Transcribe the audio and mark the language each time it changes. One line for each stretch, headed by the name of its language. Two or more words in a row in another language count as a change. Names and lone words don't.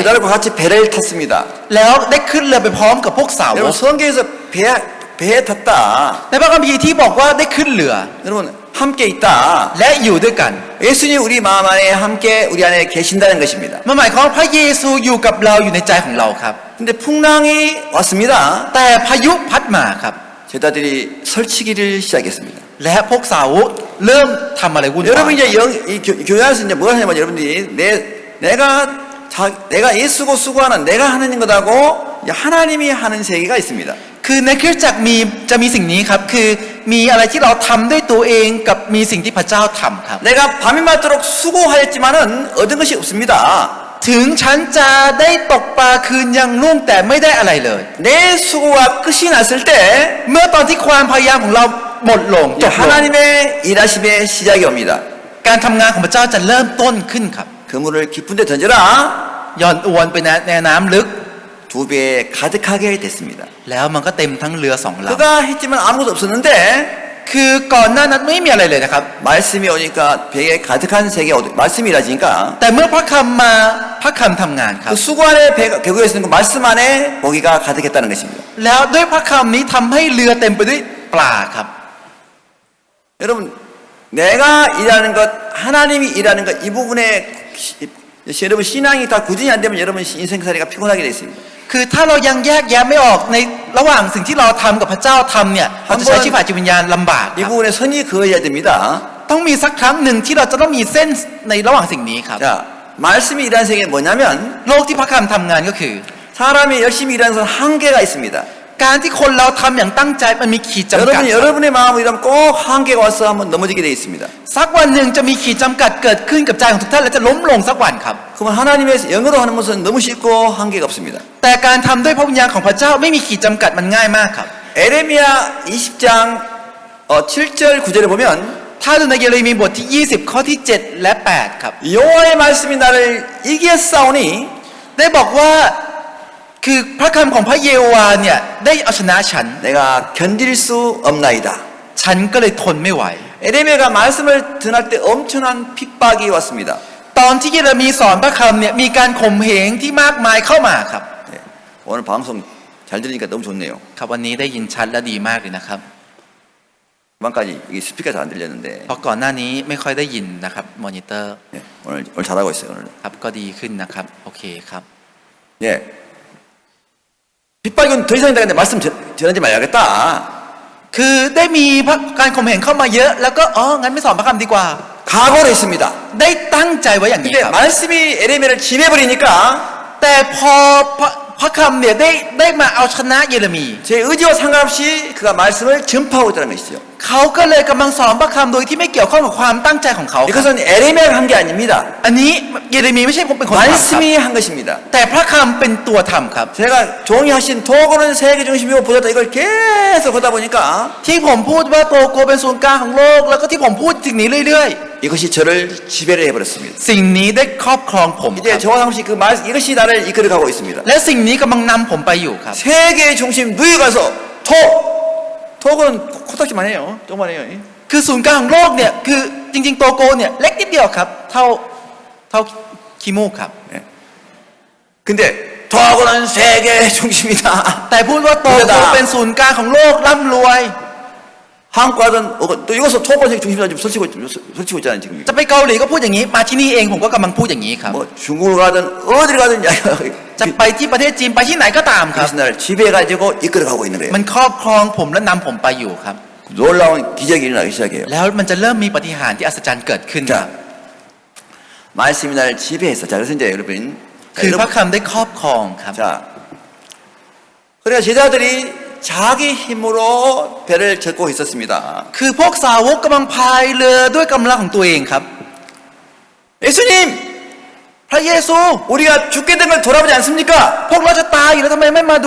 Korean: 제자들과 같이 배를 탔습니다.
Thai: แล้วได้ขึ้นเรือไปพร้อมกับพวกสาวก
Korean: 여러분 성경에서 배에 탔다.
Thai: ในพระคัมภีร์ที่บอกว่าได้ขึ้นเรือ
Korean: 여러분 함께 있다.
Thai: และอยู่ด้วยกัน
Korean: 예수님 우리 마음 안에 함께 우리 안에 계신다는 것입니다.
Thai: มันหมายความว่าพระเยซูอยู่กับเราอยู่ในใจของเราครับ
Korean: 근데 풍랑이 왔습니다.
Thai: แต่พายุพัดมาครับ
Korean: 제자들이 설치기를 시작했습니다.
Thai: และพวกสาวกเริ่มทำอะไรวุ่นวาย
Korean: 여러분 이제 이 교회 안에서 이제 뭐 하냐면 여러분들이 내가 예수고 수고하는 내가 하는 것하고 하나님이 하는 세계가 있습니다.
Thai: คือในคริสตจักรจะมีสิ่งนี้ครับคือมีอะไรที่เราทำด้วยตัวเองกับมีสิ่งที่พระเจ้าทำครับ
Korean: 내가 밤이 맞도록 수고하였지만은 얻은 것이 없습니다.
Thai: ถึงฉันจะได้ตกปลาคืนยังรุ่งแต่ไม่ได้อะไรเลย
Korean: 내 수고가 끝이 났을 때
Thai: เมื่อตอนที่ความพยายามของเราหมดลงจบลง
Korean: 하나님의 일하심의 시작이 옵니다.
Thai: การทำงานของพระเจ้าจะเริ่มต้นขึ้นครับ
Korean: 그물을 깊은 데 던져라.
Thai: หย่อนอวนไปในน้ำลึก
Korean: 두 배에 가득하게 됐습니다.
Thai: แล้วมันก็เต็มทั้งเรือ2 ลำ
Korean: 그가 했지만 아무것도 없었는데
Thai: คือก่อนหน้านั้นไม่มีอะไรเลยนะครับ
Korean: 말씀이 오니까 배에 가득한 세계가 말씀이 일하시니까
Thai: แต่เมื่อพระคำมาพระคำทำงานครับ
Korean: 그 수고 안에 배구에 쓰는 그 말씀 안에 고기가 가득했다는 것입니다.
Thai: แล้วด้วยพระคำนี้ทำให้เรือเต็มไปด้วยปลาครับ
Korean: 여러분 내가 일하는 것 하나님이 일하는 것 이 부분에 여러분 신앙이 다 구준이 안 되면 여러분 인생살이가 피곤하게 되어 있습니다.
Thai: คือถ้าเรายังแยกแยะไม่ออกในระหว่างสิ่งที่เราทำกับพระเจ้าทำเนี่ยเราจะใช้ชีวิตฝ่ายจิตวิญญาณลำบากค
Korean: 이
Thai: รับ
Korean: 부분에 선이 그어야 됩니다.
Thai: ต้องมีสักครั้งหนึ่งที่เราจะต้องมีเส้นในระหว่างสิ่งนี้ครับ
Korean: 자, 말씀이 일하는 세계가 뭐냐면
Thai: โลกที่พระคำทำงานก็คือ
Korean: 사람이 열심히 일하는 것은 한계가 있습니다.
Thai: การที่คนเราทำอย่างตั้งใจมันมีขีดจำกัดครับ
Korean: 여러분의 마음을 일하면 꼭 한계가 와서 한번 넘어지게 되어 있습니다.
Thai: สักวันหนึ่งจะมีขีดจำกัดเกิดขึ้นกับใจของทุกท่านและจะล้มลงสักวันครับ
Korean: 그러면 하나님의 영으로 하는 것은 너무 쉽고 한계가 없습니다.
Thai: แต่การทำด้วยพระวิญญาณของพระเจ้าไม่มีขีดจำกัดมันง่ายมากครับ
Korean: 에레미야 20장 7절 9절에 보면
Thai: ถ้าดูในเยเรมีบทที่ 20 ข้อที่ 7 และ 8 ครับ
Korean: 여호와의 말씀이 나를 이기었사오니
Thai: ได้บอกว่าคือพระคำของพระเยโฮวาเนี่ยได้เอาชนะฉัน
Korean: 내가 견딜 수 없나이다.
Thai: ฉันก็เลยทนไม่ไหว
Korean: 에레미야가 말씀을 전할 때 엄청난 핍박이 왔습니다.
Thai: ตอนที่เยเรมีสอนพระคำเนี่ยมีการข่มเหงที่มากมายเข้ามาครับ
Korean: 네, 오늘 방송 잘 들으니까 너무 좋네요.
Thai: ครับวันนี้ได้ยินชัดและดีมากเลยนะครับ
Korean: 그만까지 이게 스피커가 잘 안 들렸는데
Thai: เพราะก่อนหน้านี้ไม่ค่อยได้ยินนะครับมอนิเตอร์
Korean: 예, 오늘 잘하고 있어요 오늘.
Thai: ครับก็ดีขึ้นนะครับโอเคครับ
Korean: 예. 빗발견 더 이상 되는데 말씀 전하지 말아야겠다.
Thai: คือได้มีการข่มเหงเข้ามาเยอะแล้วก็งั้นไม่สอนพระคำดีกว่า
Korean: 각오를 했습니다.
Thai: ได้ตั้งใจไว้อย่างนี้
Korean: 근데
Thai: ครับ
Korean: 말씀이 에레미야를 지배버리니까
Thai: แต่พอพระคำเนี่ยได้มาเอาชนะเยเรมี
Korean: 제 의지와 상관없이 그가 말씀을 전파하고 있다는 것이죠.
Thai: เขาก็เลยกำลังสอนพระคำโดยที่ไม่เกี่ยวข้องกับความตั้งใจของเขาครับ
Korean: 이것은 에레미야가 한 게 아닙니다.
Thai: อันนี้เยเรมีไม่ใช่ผมเป็นคนทำครับ
Korean: 말씀이 한 것입니다.
Thai: แต่พระคำเป็นตัวทำครับ
Korean: 제가 종이 하신 도구는 세계 중심이고 보셨다 이걸 계속 하다 보니까
Thai: ที่ผมพูดว่าโตโกเป็นศูนย์กลางของโลกแล้วก็ที่ผมพูดสิ่งนี้เรื่อย
Korean: 이것이 저를 지배를 해버렸습니다.
Thai: ๆ สิ่งนี้ได้ครอบครองผมค
Korean: 이제
Thai: รับ
Korean: 저와 상시 그 말, 이것이 나를 이끌어가고 있습니다.
Thai: และสิ่งนี้กำลังนำผมไปอยู่ครับ
Korean: 세계의 중심 누에 가서 톡은 코딱지만 해요. 조금만 해요.
Thai: คือศูนย์กลางของโลกเนี่ยคือจริงๆโตโกเนี่ยเล็กนิดเดียวครับเท่าขี้มูกครับ
Korean: 근데 톡은 세계의 중심이다.
Thai: แต่พูดว่าโตโกเป็นศูนย์กลางของโลกร่ำรวย
Korean: 한국과는 또 이것은 톡은 세계 중심이다 지금 설치고 있잖아요 지금.
Thai: จะไปเกาหลีก็พูดอย่างนี้มาที่นี่เองผมก็กำลังพูดอย่างนี้ครับ
Korean: 뭐 중국을 가든 어디를 가든
Thai: จะไปที่ประเทศจีนไปที่ไหนก็ตามครับ
Korean: 이것이 나를 지배해가지고 이끌어가고 있는 거예요.
Thai: มันครอบครองผมและนำผมไปอยู่ครับ
Korean: 놀라운 기적이 일어나기 시작해요.
Thai: แล้วมันจะเริ่มมีปาฏิหาริย์ที่อัศจรรย์เกิดขึ้นครับ
Korean: 자, 말씀이 나를 지배했어. 자, 그래서 이제 여러분,
Thai: คือพระคำได้ครอบครองครับ
Korean: 자, 그러니까 제자들이 자기 힘으로 배를 젓고 있었습니다.
Thai: คือพวกสาวกกำลังพายเรือด้วยกำลังของตัวเองครับ
Korean: 예수님,
Thai: พระเยซู
Korean: 우리가 죽게 된 걸 돌아보지 않습니까?
Thai: พวกเราจะตายอยู่แล้วทำไมไม่มาดู